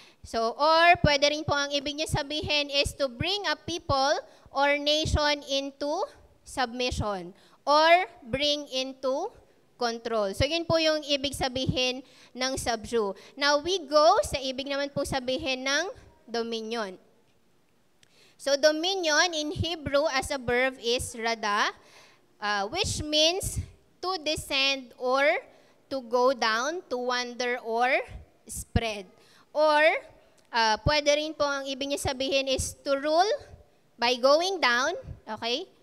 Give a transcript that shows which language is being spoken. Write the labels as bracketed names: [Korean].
[English] So, or [Filipino] pwede rin po ang ibig niya sabihin [English] is to bring a people or nation into submission or bring into control. [Filipino] So, yun po yung ibig sabihin ng subdue. [English] Now, we go [Filipino] sa ibig naman po sabihin ng dominion. [English] So, dominion in Hebrew as a verb is rada, which means to descend or to go down, to wander or spread. [Filipino] Or, pwede rin po ang ibig niya sabihin is [English] to rule by going down, [Filipino] okay?